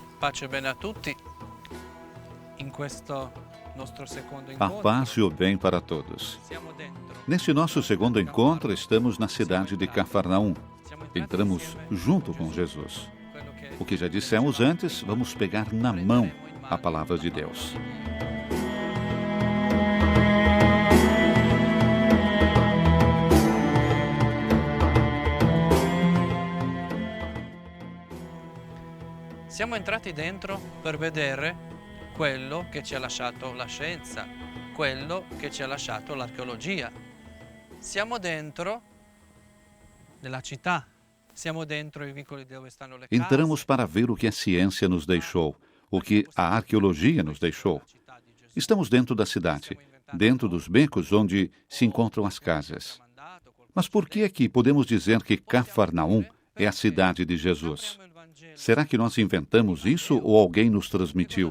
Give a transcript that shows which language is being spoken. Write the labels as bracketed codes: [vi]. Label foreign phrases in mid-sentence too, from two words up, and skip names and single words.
[it] Pace e bene a tutti. In questo nostro secondo [pt] A [it] incontro [pt] paz e o bem para todos. [it] siamo dentro. [pt] Neste nosso segundo encontro, estamos na cidade de Cafarnaum. Entramos junto com Jesus. O que já dissemos antes, vamos pegar na mão a palavra de Deus. [it] Siamo entrati dentro per vedere quello che ci ha lasciato la scienza, quello che ci ha lasciato l'archeologia. Siamo dentro nella città, siamo dentro i vicoli dove stanno le case. [pt] Entramos para ver o que a ciência nos deixou, o que a arqueologia nos deixou. Estamos dentro da cidade, dentro dos becos onde se encontram as casas. Mas por que é que podemos dizer que Cafarnaum é a cidade de Jesus? Será que nós inventamos isso ou alguém nos transmitiu?